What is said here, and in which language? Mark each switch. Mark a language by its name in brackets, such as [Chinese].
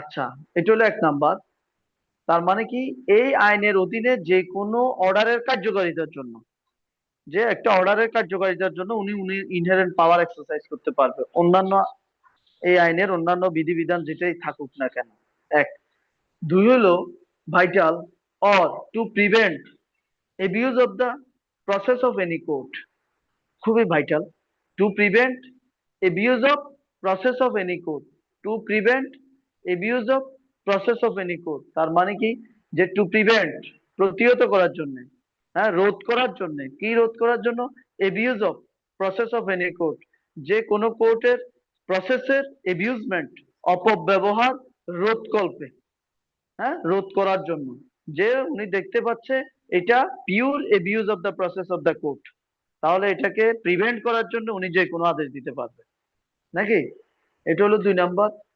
[Bangla] আচ্ছা, এটা হলো এক নাম্বার। তার মানে কি, এই আইনের অধীনে যে কোনো অর্ডারের কার্যকারিতার জন্য, যে একটা অর্ডারের কার্যকারিতার জন্য উনি উনি ইনহেরেন্ট পাওয়ার এক্সারসাইজ করতে পারবে, অন্যান্য এই আইনের অন্যান্য বিধিবিধান যেটাই থাকুক না কেন। এক। দুই হলো vital, [English] Or to prevent abuse of the process of any court। [Bangla] খুবই vital. [English] To prevent abuse of process of any court, to prevent abuse of process of any court। [Bangla] তার মানে কি, যে টু প্রিভেন্ট, প্রতিহত করার জন্য, হ্যাঁ, রোধ করার জন্য। কি রোধ করার জন্য? [English] abuse of process of any court, [Bangla] যে কোনো কোর্টের প্রসেসের এবিউজমেন্ট, অপব্যবহার রোধ কল্পে। হ্যাঁ, রোধ করার জন্য, যে উনি দেখতে পাচ্ছে এটা pure [English] abuse of the process of the court, [Bangla] তাহলে এটাকে প্রিভেন্ট করার জন্য উনি যে কোনো আদেশ দিতে পারবে, নাকি? এটা হলো দুই নাম্বার।